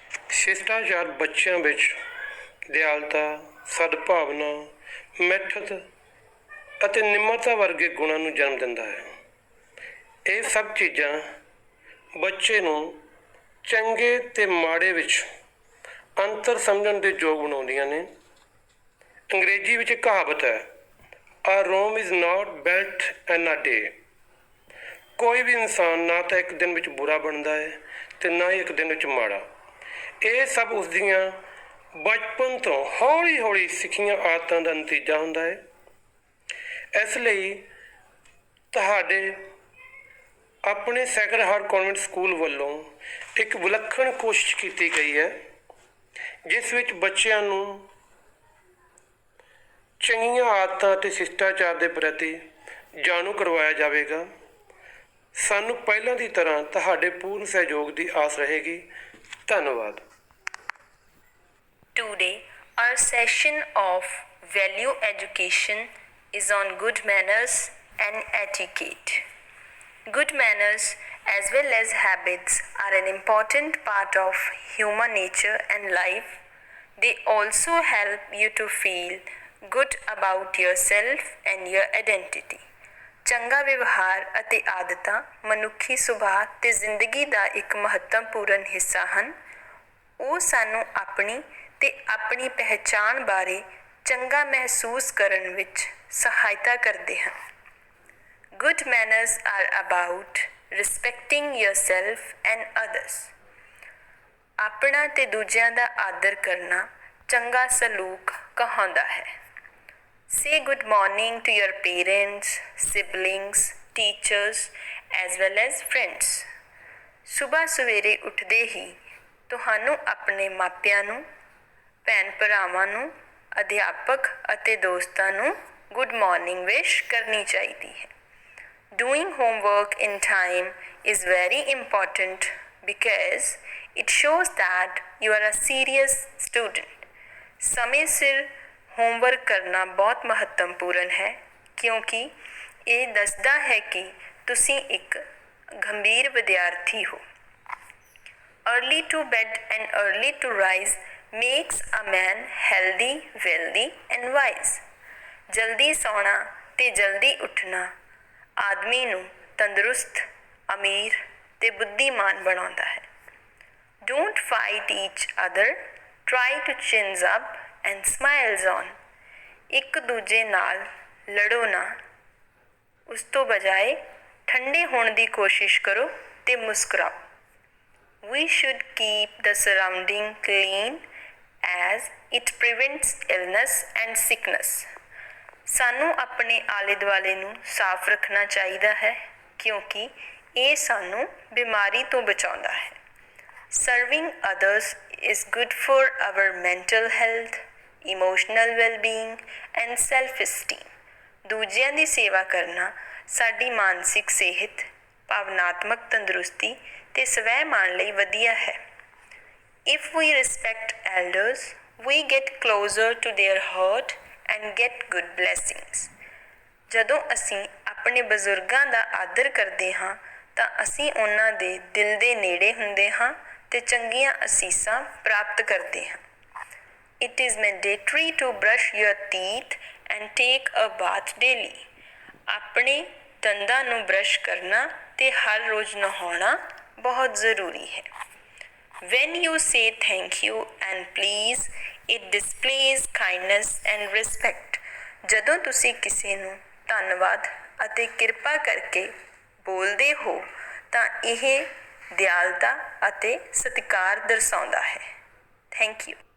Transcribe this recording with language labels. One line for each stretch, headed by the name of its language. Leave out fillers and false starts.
Punjabi: ਸ਼ਿਸ਼ਟਾਚਾਰ ਬੱਚਿਆਂ ਵਿੱਚ ਦਿਆਲਤਾ, ਸਦਭਾਵਨਾ, ਮਿੱਠਤ ਅਤੇ ਨਿਮਰਤਾ ਵਰਗੇ ਗੁਣਾਂ ਨੂੰ ਜਨਮ ਦਿੰਦਾ ਹੈ। ਇਹ ਸਭ ਚੀਜ਼ਾਂ ਬੱਚੇ ਨੂੰ ਚੰਗੇ ਅਤੇ ਮਾੜੇ ਵਿੱਚ ਅੰਤਰ ਸਮਝਣ ਦੇ ਯੋਗ ਬਣਾਉਂਦੀਆਂ ਨੇ। ਅੰਗਰੇਜ਼ੀ ਵਿੱਚ ਕਹਾਵਤ ਹੈ,
English: A Rome is not built in a day।
Punjabi: ਕੋਈ ਵੀ ਇਨਸਾਨ ਨਾ ਤਾਂ ਇੱਕ ਦਿਨ ਵਿੱਚ ਬੁਰਾ ਬਣਦਾ ਹੈ ਅਤੇ ਨਾ ਹੀ ਇੱਕ ਦਿਨ ਵਿੱਚ ਮਾੜਾ। ਇਹ ਸਭ ਉਸ ਦੀਆਂ ਬਚਪਨ ਤੋਂ ਹੌਲੀ ਹੌਲੀ ਸਿੱਖੀਆਂ ਆਦਤਾਂ ਦਾ ਨਤੀਜਾ ਹੁੰਦਾ ਹੈ। ਇਸ ਲਈ ਤੁਹਾਡੇ ਆਪਣੇ ਸੈਕਰਡ ਹਾਰਟ ਕਨਵੈਂਟ ਸਕੂਲ ਵੱਲੋਂ ਇੱਕ ਵਿਲੱਖਣ ਕੋਸ਼ਿਸ਼ ਕੀਤੀ ਗਈ ਹੈ, ਜਿਸ ਵਿੱਚ ਬੱਚਿਆਂ ਨੂੰ ਚੰਗੀਆਂ ਆਦਤਾਂ ਅਤੇ ਸ਼ਿਸ਼ਟਾਚਾਰ ਦੇ ਪ੍ਰਤੀ ਜਾਣੂ ਕਰਵਾਇਆ ਜਾਵੇਗਾ। ਸਾਨੂੰ ਪਹਿਲਾਂ ਦੀ ਤਰ੍ਹਾਂ ਤੁਹਾਡੇ ਪੂਰਨ ਸਹਿਯੋਗ ਦੀ ਆਸ ਰਹੇਗੀ। ਧੰਨਵਾਦ।
English: Today, our session of value education is on good manners and etiquette. Good manners as well as habits are an important part of human nature and life. They also help you to feel good about yourself and your identity.
Punjabi: ਚੰਗਾ ਵਿਵਹਾਰ ਅਤੇ ਆਦਤਾਂ ਮਨੁੱਖੀ ਸੁਭਾਅ ਅਤੇ ਜ਼ਿੰਦਗੀ ਦਾ ਇੱਕ ਮਹੱਤਵਪੂਰਨ ਹਿੱਸਾ ਹਨ। ਉਹ ਸਾਨੂੰ ਆਪਣੀ ਤੇ ਆਪਣੀ ਪਹਿਚਾਣ ਬਾਰੇ ਚੰਗਾ ਮਹਿਸੂਸ ਕਰਨ ਵਿੱਚ ਸਹਾਇਤਾ ਕਰਦੇ ਹਨ।
English: Good manners are about respecting yourself and others.
Punjabi: ਆਪਣਾ ਤੇ ਦੂਜਿਆਂ ਦਾ ਆਦਰ ਕਰਨਾ ਚੰਗਾ ਸਲੂਕ ਕਹਾਉਂਦਾ ਹੈ।
English: Say good morning to your parents, siblings, teachers as well as friends.
Punjabi: ਸੁਬਾਹ ਸਵੇਰੇ ਉੱਠਦੇ ਹੀ ਤੁਹਾਨੂੰ ਆਪਣੇ ਮਾਪਿਆਂ ਨੂੰ, ਭੈਣ ਭਰਾਵਾਂ ਨੂੰ, ਅਧਿਆਪਕ ਅਤੇ ਦੋਸਤਾਂ ਨੂੰ ਗੁੱਡ ਮਾਰਨਿੰਗ ਵਿਸ਼ ਕਰਨੀ ਚਾਹੀਦੀ ਹੈ।
English: Doing homework in time is very important because it shows that you are a serious student.
Punjabi: ਸਮੇਂ ਸਿਰ ਹੋਮਵਰਕ ਕਰਨਾ ਬਹੁਤ ਮਹੱਤਵਪੂਰਨ ਹੈ ਕਿਉਂਕਿ ਇਹ ਦੱਸਦਾ ਹੈ ਕਿ ਤੁਸੀਂ ਇੱਕ ਗੰਭੀਰ ਵਿਦਿਆਰਥੀ ਹੋ।
English: Early to bed and early to rise makes a man healthy, wealthy and wise.
Punjabi: ਜਲਦੀ ਸੌਣਾ ਤੇ ਜਲਦੀ ਉੱਠਣਾ ਆਦਮੀ ਨੂੰ ਤੰਦਰੁਸਤ, ਅਮੀਰ ਤੇ ਬੁੱਧੀਮਾਨ ਬਣਾਉਂਦਾ ਹੈ।
English: Don't fight each other, try to chins up and smiles on.
Punjabi: ਇੱਕ ਦੂਜੇ ਨਾਲ ਲੜੋ ਨਾ, ਉਸ ਤੋਂ ਬਜਾਏ ਠੰਡੇ ਹੋਣ ਦੀ ਕੋਸ਼ਿਸ਼ ਕਰੋ ਤੇ ਮੁਸਕਰਾਓ।
English: We should keep the surrounding clean as it prevents illness and sickness.
Punjabi: ਸਾਨੂੰ ਆਪਣੇ ਆਲੇ ਦੁਆਲੇ ਨੂੰ ਸਾਫ਼ ਰੱਖਣਾ ਚਾਹੀਦਾ ਹੈ ਕਿਉਂਕਿ ਇਹ ਸਾਨੂੰ ਬਿਮਾਰੀ ਤੋਂ ਬਚਾਉਂਦਾ ਹੈ।
English: Serving others is good for our mental health, emotional well-being and self-esteem.
Punjabi: ਦੂਜਿਆਂ ਦੀ ਸੇਵਾ ਕਰਨਾ ਸਾਡੀ ਮਾਨਸਿਕ ਸਿਹਤ, ਭਾਵਨਾਤਮਕ ਤੰਦਰੁਸਤੀ ਤੇ ਸਵੈ-ਮਾਣ ਲਈ ਵਧੀਆ ਹੈ।
English: If we respect elders, we get closer to their heart and get good blessings.
Punjabi: ਜਦੋਂ ਅਸੀਂ ਆਪਣੇ ਬਜ਼ੁਰਗਾਂ ਦਾ ਆਦਰ ਕਰਦੇ ਹਾਂ ਤਾਂ ਅਸੀਂ ਉਹਨਾਂ ਦੇ ਦਿਲ ਦੇ ਨੇੜੇ ਹੁੰਦੇ ਹਾਂ ਤੇ ਚੰਗੀਆਂ ਅਸੀਸਾਂ ਪ੍ਰਾਪਤ ਕਰਦੇ ਹਾਂ।
English: It is mandatory to brush your teeth and take a bath daily.
Punjabi: ਆਪਣੇ ਦੰਦਾਂ ਨੂੰ ਬ੍ਰਸ਼ ਕਰਨਾ ਤੇ ਹਰ ਰੋਜ਼ ਨਹਾਉਣਾ ਬਹੁਤ ਜ਼ਰੂਰੀ ਹੈ।
English: When you say thank you and please, it displays kindness and respect.
Punjabi: ਜਦੋਂ ਤੁਸੀਂ ਕਿਸੇ ਨੂੰ ਧੰਨਵਾਦ ਅਤੇ ਕਿਰਪਾ ਕਰਕੇ ਬੋਲਦੇ ਹੋ ਤਾਂ ਇਹ ਦਿਆਲਤਾ ਅਤੇ ਸਤਿਕਾਰ ਦਰਸਾਉਂਦਾ ਹੈ। Thank you.